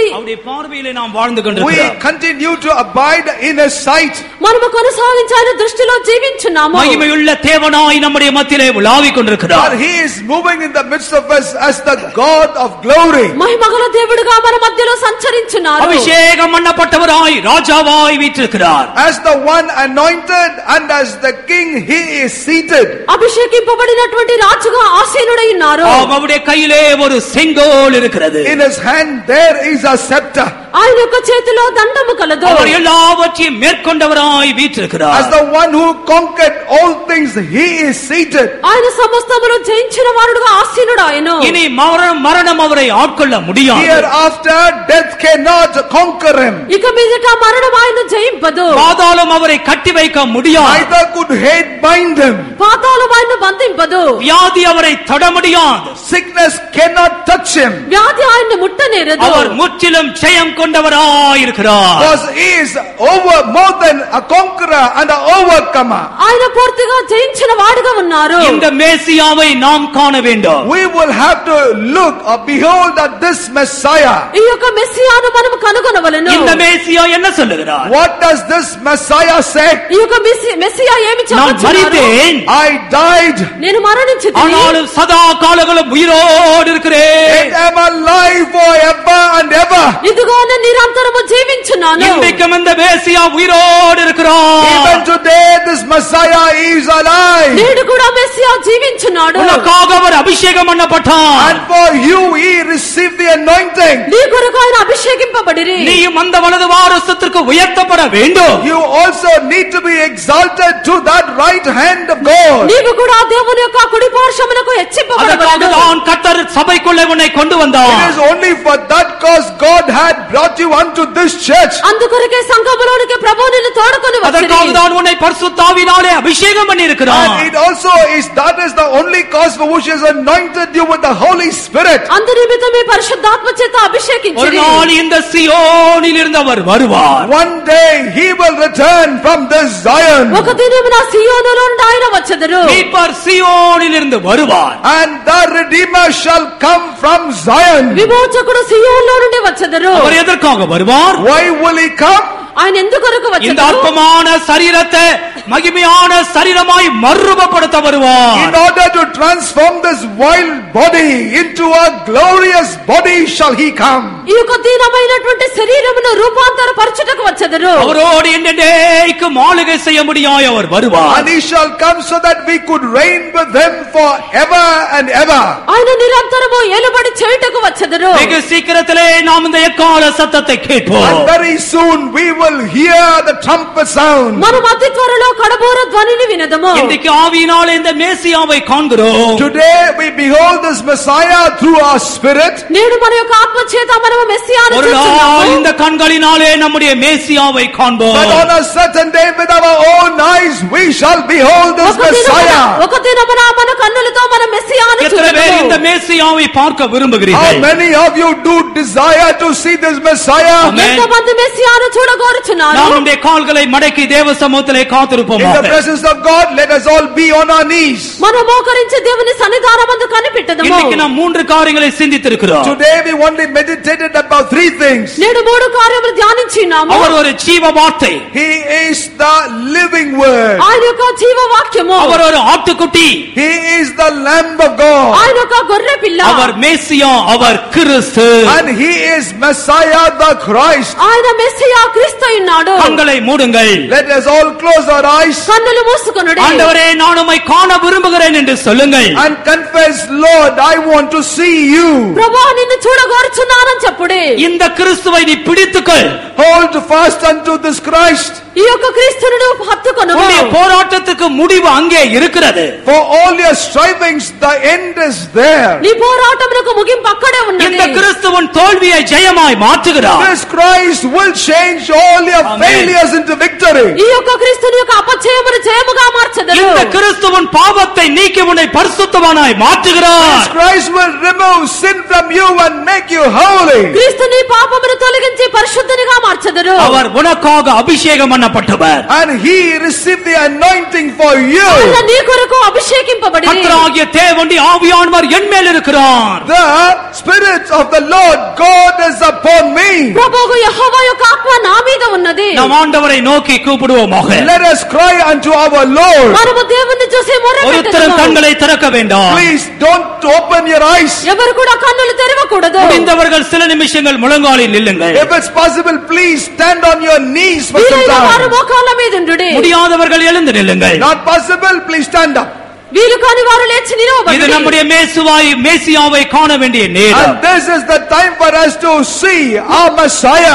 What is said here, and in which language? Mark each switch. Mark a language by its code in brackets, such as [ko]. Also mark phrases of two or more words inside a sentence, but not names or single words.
[ta] அவருடைய பார்வையிலே நாம் வாழ்ந்து [en] We [ta] கொண்டிருக்கிறோம். [en] continue to abide in his sight. [te] మనము కొనసాగించి ఆయన దృష్టిలో జీవించున్నాము. [ta] மகிமையுள்ள தேவனாய் நம்முடைய மத்தியிலே உலாவிக் [en] But [ta] கொண்டிருக்கிறார். [en] he is moving in the midst of us as the God of glory. [te] మహిమగల దేవుడుగా మన మధ్యలో సంచరించున్నారు. [ta] அபிஷேகம் பண்ணப்பட்டவராய் ராஜாவாய் வீற்றிருக்கிறார். [en] As the one anointed and as the king, he is seated. [te] అభిషేకింపబడినటువంటి రాజుగా ఆసీనుడై ఉన్నారు. [ta] அவருடைய கையிலே ஒரு செங்கோல் இருக்கிறது. [en] In his hand there is a scepter. [te] ఆయన యొక్క చేతిలో దండము కలదు. [ta] அவர் எல்லாவற்றையும் மேற்கொண்டவராய் வீற்றிருக்கிறார். [en] As the one who conquered all things, he is seated. [te] ఆయన సమస్తమును జయించిన వారుడుగా ఆసీనుడాయను. [ta] இனி மரணம் அவரை ஆட்கொள்ள முடியாது. [en] Hereafter death cannot conquer him. [te] ఇక మీదట మరణం ఆయన జయింపదు. [ta] பாதாளம் அவரை கட்டி வைக்க முடியாது. [en] Neither could hate bind him. [te] పాతాళం ఆయన బంధింపదు. [ta] வியாதி அவரை தொட முடியாது. [en] Sickness cannot touch him. [te] వ్యాధి ఆయన్ని ముట్టనేరదు. [ta] அவர் முற்றிலும் ஜெயம் கொண்டவராய் இருக்கிறார். [en] Because he is more than a conqueror and an overcomer. [te] ఆయన పూర్తిగా జయించిన వాడుగా ఉన్నారు. [ta] இந்த மேசியாவை நாம் காண வேண்டும். [en] We will have to look or behold at this Messiah. [te] ఈ యొక్క మెస్సియాను మనం కనుగొనవలెను. [ta] இந்த மேசியா என்ன சொல்லுகிறார்? [en] What does this Messiah say? [te] ఈ యొక్క మెస్సియా ఏమి [ta] நான் [te] చెప్పుచున్నారు? [ta] மரித்தேன், [en] I died, [te] నేను మరణించితిని. [ta] ஆனாலும் சதா காலங்களும் உயிரோடு இருக்கிறேன். [en] and am alive forever and ever. [te] ఇదిగో నేను నిరంతరము జీవించున్నాను. [ta] இன்றைக்கும் இந்த மேசியா உயிரோடு இருக்கிறார். [en] Even today this Messiah is alive. [te] నేడు కూడా మెస్సియా జీవించున్నాడు. [ta] உனக்காக அவர் அபிஷேகம் பண்ணப்பட்டார். [en] And for you he received the anointing. [te] నీ కొరకు ఆయన అభిషేకింపబడిరి. [ta] நீயும் அந்த வலது வாரசத்திற்கு உயர்த்தப்பட வேண்டும். [en] You also need to be exalted to that right hand of God. [te] నీవు కూడా దేవుని యొక్క కుడి పార్శ్వమునకు హెచ్చింపబడవలెను. [ta] அதற்காகத்தான் கர்த்தர் சபைக்குள்ளே உன்னை கொண்டு [en] It [ta] வந்தார். [en] is only for that cause God had brought you unto this church. [te] అందుకొరకే సంఘములోనికి ప్రభువు నిన్ను తోడుకొని వచ్చిరి. [ta] அதற்காகத்தான் உன்னை பரிசுத்தாவினாலே அபிஷேகம் பண்ணி இருக்கிறார். [en] And it also is that is the only cause for which he has anointed you with the Holy Spirit. [te] అందు నిమిత్తం మీ పరిశుద్ధాత్మ చేత [ta] ஒரு [te] అభిషేకించిరి. [ta] நாள் இந்த சியோனில் இருந்து அவர் வருவார். [en] One day he will return from this Zion. [te] ఒక దినమున సియోనులో నుండి ఆయన వచ్చెదరు. [ta] மீட்பர் சியோனில் இருந்து வருவார். [en] And the Redeemer shall come from Zion. [te] విమోచకుడు సియోనులో నుండి వచ్చెదరు. [ta] அவர் எதற்காக வருவார்? [en] Why will he come? [te] ఆయన ఎందుకొరకు [ta] இந்த [te] వచ్చెదరు? [ta] அற்பமான சரீரத்தை மகிமையான சரீரமாய் மறுரூபப்படுத்த [en] In [ta] வருவார். [en] order to transform this wild body into a glorious body shall he come. [te] ఈ యొక్క దీనమైనటువంటి శరీరమును రూపాంతరపరచుటకు వచ్చెదరు. [ta] அவரோடு என்னைக்கும் ஆளுகை செய்ய முடியாய் அவர் வருவார். [en] And he shall come so that we could reign with him forever and ever. [te] ఆయన నిరంతరము ఏలుబడి చేయుటకు వచ్చెదరు. [ta] வெகு சீக்கிரத்திலே நாம் இந்த எக்கால சத்தத்தை [en] And [ta] கேட்போம். [en] very soon we will hear the trumpet sound. [te] మనం అతి త్వరలో కడబోర ధ్వనిని వినదము. [ta] இன்றைக்கு ஆவியினாலே இந்த மேசியாவை காண்கிறோம். [en] Today we behold this Messiah through our spirit. [te] నేడు మన యొక్క ఆత్మ చేత మనము మెస్సియాను [ta] ஒரு நாள் [te] చూస్తున్నాము. [ta] இந்த கண்களினாலே நம்முடைய மேசியாவை காண்போம். [en] But on a certain day with our own eyes we shall behold this Messiah. [te] ఒక దినమున మన కన్నులతో మన మెస్సియాను [ta] எத்தனை பேர் இந்த [te] చూస్తాము. [ta] மேசியாவை பார்க்க [en] How [ta] விரும்புகிறீர்கள்? [en] many of you do desire to see this Messiah? [te] ఎంతమంది మెస్సియాను చూడగోరుచున్నారు? [ta] நாம் நம்முடைய கால்களை மடக்கி தேவ சமூகத்திலே காத்திருப்போம். [en] In the presence of God, let us all be on our knees. [te] మనం మోకరించి దేవుని సన్నిధానమందు కనిపెట్టదము. [ta] இன்னைக்கு நாம் மூன்று காரியங்களை சிந்தித்திருக்கிறோம். [en] Today we only meditated about three things. [te] నేడు మూడు కార్యములు ధ్యానించినాము. [ta] அவர் ஒரு ஜீவ வார்த்தை. [en] He is the living word. [te] ఆయన యొక్క జీవ వాక్యము. [ta] அவர் ஒரு ஆட்டுக்குட்டி. [en] He is the Lamb of God. [te] ఆయన యొక్క గొర్రె పిల్ల. [ta] அவர் மேசியா, அவர் கிறிஸ்து. [en] And he is Messiah the Christ. [te] ఆయన మెస్సియా క్రీస్తు ఉన్నాడు. [ta] கண்களை மூடுங்கள். [en] Let us all close our eyes. [te] కన్నులు మూసుకొనుడి. [ta] ஆண்டவரே, நான் உம்மை காண விரும்புகிறேன் என்று சொல்லுங்கள். [en] And confess, Lord, I want to see you. [te] ప్రభువా, నిన్ను చూడగోరుచున్నానని చెప్పుడి. [ta] இந்த கிறிஸ்துவை நீ பிடித்துக்கொள். [en] Hold fast unto this Christ. [te] ఈ యొక్క క్రీస్తును హత్తుకొనుము. [ta] உன்னுடைய போராட்டத்துக்கு முடிவு அங்கே இருக்கிறது. [en] For all your strivings, the end is there. [te] నీ పోరాటమునకు ముగింపు అక్కడే ఉన్నది. [ta] இந்த கிறிஸ்துவின் தோல்வியை ஜெயமாய் மாற்றுகிறார். [en] This Christ will change all your failures into victory. [te] ఈ యొక్క క్రీస్తుని యొక్క అపజయమును జయముగా మార్చెదరు. [ta] இந்த கிறிஸ்துவின் பாவத்தை நீக்கி உன்னை பரிசுத்தவானாய் மாற்றுகிறார். [en] This Christ will remove sin from you and make you holy. [te] క్రీస్తుని పాపమును తొలగించి పరిశుద్ధునిగా మార్చెదరు. [ta] அவர் உனக்காக அபிஷேகம் பண்ணப்பட்டவர். [en] And he received the anointing for you. [te] ఆయన నీ కొరకు అభిషేకింపబడి. [ta] கர்த்தராகிய தேவனுடைய ஆவியானவர் என் மேல் இருக்கிறார். [en] The Spirit of the Lord God is upon me. [te] ప్రభువు యెహోవా యొక్క ఆత్మ నా మీద ఉన్నది. [ta] நாம் ఆண்டவரை நோக்கி கூப்பிடுவோமாக. [en] Let us cry unto our Lord. [te] మనము దేవుని చూసి [ta] ஒருத்தரும் [te] మొరపెట్టుదాము. [ta] கண்களை திறக்க வேண்டாம். [en] Please don't open your eyes. [te] ఎవరు కూడా కన్నులు తెరవకూడదు. [ta] முடிந்தவர்கள் சில நிமிஷங்கள் முழங்காலில் நில்லுங்கள். [en] If it's possible, please stand on your knees for some [te] వీరైన వారు [en] time. [te] మోకాళ్ళ మీద ఉండుడి. [ta] முடியாதவர்கள் எழுந்து நில்லுங்கள். [en] Not possible, please stand up. [te] వీరు కాని వారు లేచి [ta] இது [te] నిలవబడి. [ta] நம்முடைய மேசியாவை காண வேண்டிய நேரம். [en] And this is the time for us to see our Messiah.